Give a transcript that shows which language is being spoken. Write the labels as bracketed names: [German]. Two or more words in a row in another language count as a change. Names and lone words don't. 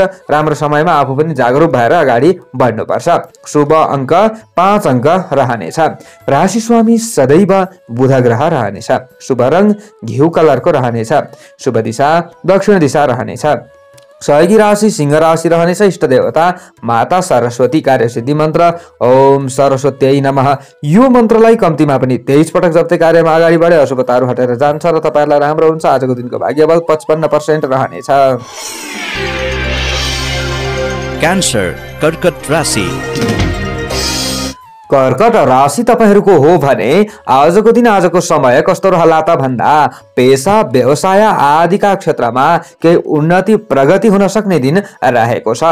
[Nepali] राम्रो समयमा आफू पनि जागरुक भएर अगाडि बढ्नुपर्छ। शुभ अंक 5 अंक रहनेछ। राशि स्वामी सदैव बुध ग्रह रहनेछ। शुभ रंग घिउ कलरको रहनेछ। शुभ दिशा दक्षिण दिशा रहनेछ। सहयोगी राशि सिंह राशि रहनेछ। इष्ट देवता माता सरस्वती। कार्य सिद्धि मन्त्र [Sanskrit] ओम सरस्वत्यै नमः। [Nepali] यो मन्त्रलाई कम्तीमा पनि 23 पटक जप्दै कार्यमा अगाडि बढे अशुभताहरू हटेर जान्छ र तपाईहरुलाई राम्रो हुन्छ। आजको दिनको भाग्यबल 55% रहनेछ। क्यान्सर कर्कट राशि। कर्कट राशि तपाईहरुको हो भने आजको दिन आजको समय कस्तो रहला त भन्दा पेशा व्यवसाय आदिका क्षेत्रमा केही उन्नति प्रगति हुन सक्ने दिन रहेको छ।